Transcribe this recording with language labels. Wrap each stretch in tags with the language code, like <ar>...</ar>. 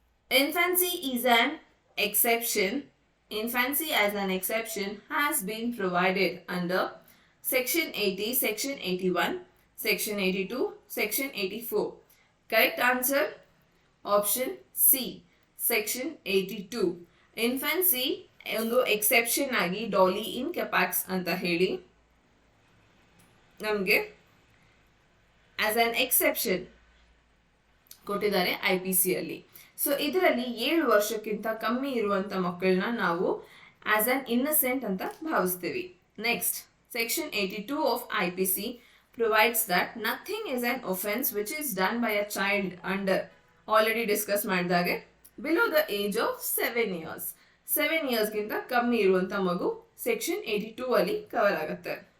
<en>Infancy is an exception. Infancy as an exception has been provided under Section 80, Section 81, Section 82, Section 84. Correct answer option C, Section 82.</en> <kn>Infancy ಒಂದು exception ಆಗಿ ಡಾಲಿ ಇನ್ ಕೆಪಾಕ್ಸ್ ಅಂತ ಹೇಳಿ ನಮಗೆ</kn> <en>as an exception</en> <kn>ಕೊಟ್ಟಿದ್ದಾರೆ IPC ಅಲ್ಲಿ. So ಇದರಲ್ಲಿ 7 ವರ್ಷಕ್ಕಿಂತ ಕಮ್ಮಿ ಇರುವಂತ ಮಕ್ಕಳನ್ನ ನಾವು</kn> <en>as an innocent</en> <kn>ಅಂತ ಭಾವಿಸ್ತೀವಿ.</kn> <en>next Section 82 of IPC provides that nothing is an offense which is done by a child under already discuss</en> <kn>ಮಾಡಿದಾಗೆ</kn> <en>below the age of 7 years.</en> <kn>7 years ಗಿಂತ ಕಮ್ಮಿ ಇರುವಂತ ಮಗು Section 82 ಅಲ್ಲಿ ಕವರ್ ಆಗುತ್ತೆ.</kn>